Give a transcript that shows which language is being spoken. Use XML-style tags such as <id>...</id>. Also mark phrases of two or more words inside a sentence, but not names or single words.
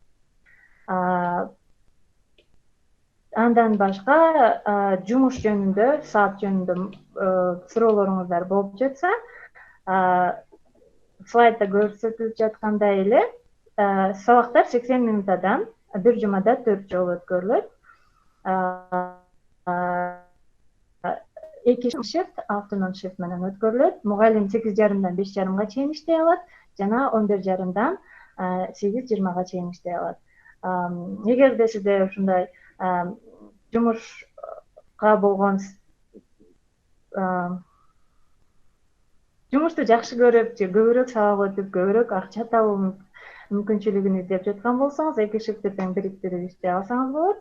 <ky>Андан башка жумуш жөнүндө, саат жөнүндө суроолоруңуздар болуп жатса, слайдда көрсөтүлүп жаткандай эле, сабактар 80 мүнөттөн бир жумада 4 жолу өткөрүлөт.</ky> <en>2 shift, afternoon shift</en> <ky>менен өткөрүлөт. Мугалим 8:30-дан 5:30-га чейин иштей алат жана 11:30-дан 8:20-га чейин иштей алат. Эгерде сизде ушундай жумушка болгон жумушту жакшы көрүп же көбүрөөк сабак өтүп көбүрөөк акча табуу мүмкүнчүлүгүн издеп жаткан болсоңуз, эки шифтти тең бириктирип иштей алсаңыз болот.</ky>